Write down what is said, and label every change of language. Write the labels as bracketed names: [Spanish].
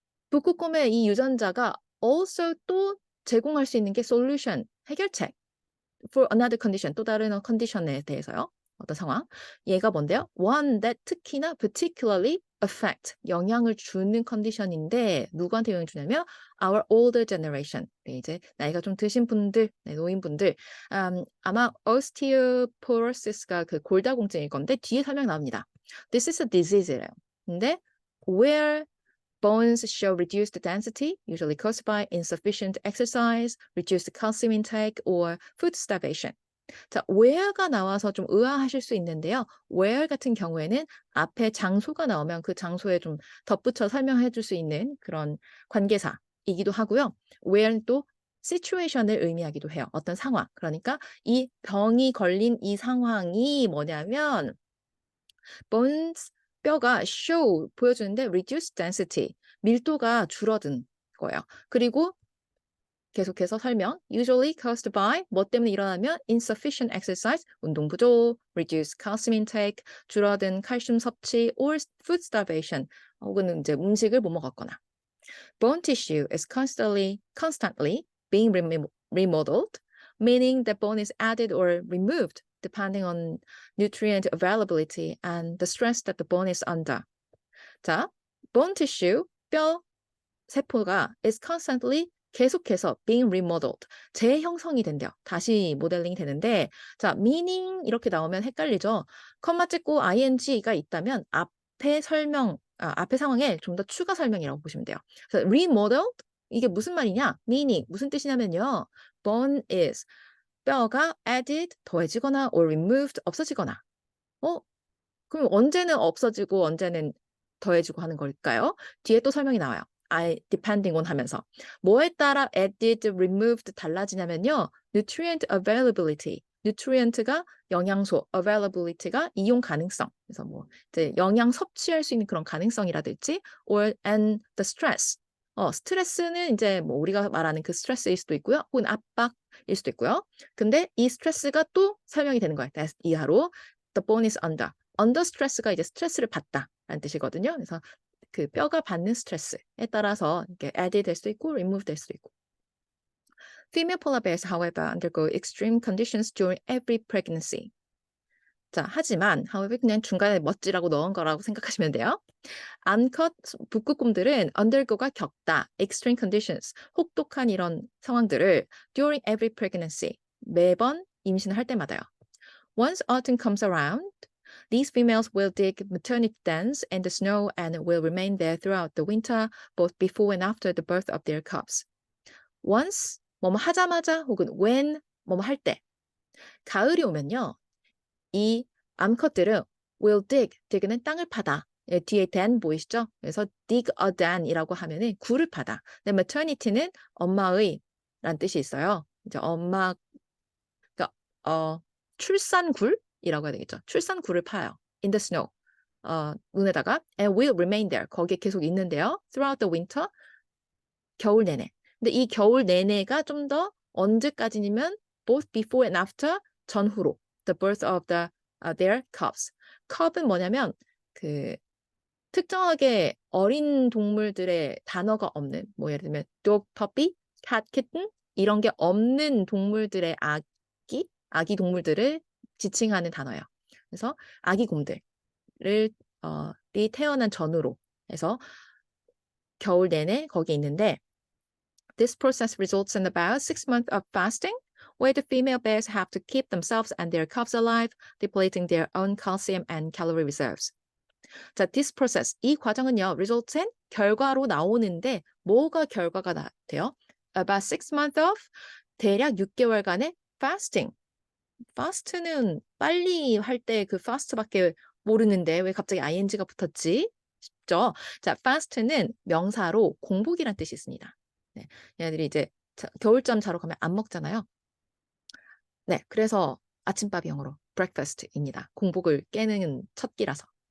[Korean] 북극곰의 이 유전자가 also 또 제공할 수 있는 게 solution, 해결책. [English] For another condition, [Korean] 또 다른 컨디션에 대해서요. 어떤 상황. 얘가 뭔데요? One that 특히나 particularly affect, 영향을 주는 컨디션인데 누구한테 영향을 주냐면 [English] our older generation. [Korean] 네, 이제 나이가 좀 드신 분들, 네, 노인분들. 아마 osteoporosis가 그 골다공증일 건데 뒤에 설명 나옵니다. [English] This is a disease래요. 근데 where bones show reduced density, usually caused by insufficient exercise, reduced calcium intake, or food starvation. [Korean] 자, where가 나와서 좀 의아하실 수 있는데요. where 같은 경우에는 앞에 장소가 나오면 그 장소에 좀 덧붙여 설명해 줄 수 있는 그런 관계사이기도 하고요. where는 또 situation을 의미하기도 해요. 어떤 상황. 그러니까 이 병이 걸린 이 상황이 뭐냐면 bones 뼈가 show 보여주는데 reduced density 밀도가 줄어든 거예요. 그리고 계속해서 설명. [English] Usually caused by [Korean] 뭐 때문에 일어나면 [English] insufficient exercise [Korean] 운동 부족, [English] reduced calcium intake [Korean] 줄어든 칼슘 섭취 [English] or food starvation [Korean] 혹은 이제 음식을 못 먹었거나. [English] Bone tissue is constantly being remodeled, meaning the bone is added or removed depending on nutrient availability and the stress that the bone is under. [Korean] 자, bone tissue, 뼈 세포가 is constantly 계속해서 [English] being remodeled, [Korean] 재형성이 된대요. 다시 모델링이 되는데 자, meaning 이렇게 나오면 헷갈리죠. 컴마 찍고 ing가 있다면 앞에 상황에 좀 더 추가 설명이라고 보시면 돼요. 그래서 remodeled 이게 무슨 말이냐? meaning 무슨 뜻이냐면요. bone is 뼈가 added 더해지거나 or removed 없어지거나. 그럼 언제는 없어지고 언제는 더해지고 하는 걸까요? 뒤에 또 설명이 나와요. depending on 하면서. 뭐에 따라 added, removed 달라지냐면요. [English] nutrient availability. [Korean] nutrient가 영양소, availability가 이용 가능성. 그래서 뭐 이제 영양 섭취할 수 있는 그런 가능성이라든지, [English] or and the stress. [Korean] 스트레스는 이제 뭐 우리가 말하는 그 스트레스일 수도 있고요, 혹은 압박일 수도 있고요. 근데 이 스트레스가 또 설명이 되는 거예요. 이하로 [English] the bone is under. [Korean] under stress가 이제 스트레스를 받다라는 뜻이거든요. 그래서 그 뼈가 받는 스트레스에 따라서 이렇게 add 될 수도 있고, remove 될 수도 있고. [English] Female polar bears, however, undergo extreme conditions during every pregnancy. [Korean] 자, 하지만, however, 그냥 중간에 멋지라고 넣은 거라고 생각하시면 돼요. 암컷 북극곰들은 undergo가 겪다, [English] extreme conditions, [Korean] 혹독한 이런 상황들을 [English] during every pregnancy, [Korean] 매번 임신할 때마다요. [English] Once autumn comes around, these females will dig maternity dens in the snow and will remain there throughout the winter, both before and after the birth of their cubs. [Korean] Once 뭐뭐 하자마자 혹은 when 뭐뭐 할 때, 가을이 오면요, 이 암컷들은 will dig는 땅을 파다. 예, 뒤에 den 보이시죠? 그래서 dig a den이라고 하면은 굴을 파다. 근데 maternity는 엄마의 란 뜻이 있어요. 이제 엄마, 그러니까 출산굴이라고 해야 되겠죠. 출산굴을 파요. [English] In the snow. [Korean] 눈에다가 and will remain there. 거기에 계속 있는데요. [English] Throughout the winter. [Korean] 겨울 내내. 근데 이 겨울 내내가 좀 더 언제까지냐면 [English] both before and after, [Korean] 전후로. [English] The birth of their cubs. [Korean] cub은 뭐냐면 그 특정하게 어린 동물들의 단어가 없는, 뭐 예를 들면 dog, puppy, cat, kitten 이런 게 없는 동물들의 아기 동물들을 지칭하는 단어예요. 그래서 아기 곰들을 이 태어난 전후로 해서 겨울 내내 거기 있는데, [English] this process results in about 6 months of fasting, where the female bears have to keep themselves and their cubs alive, depleting their own calcium and calorie reserves. [Korean] 자, this process, 이 과정은요, results in 결과로 나오는데 뭐가 결과가 돼요? [English] About 6 months of, [Korean] 대략 6개월간의 fasting. fast는 빨리 할 때 그 fast밖에 모르는데 왜 갑자기 ing가 붙었지? 싶죠? 자, fast는 명사로 공복이란 뜻이 있습니다. 네, 얘네들이 이제 겨울잠 자러 가면 안 먹잖아요. 네, 그래서 아침밥이 영어로 breakfast입니다. 공복을 깨는 첫 끼라서.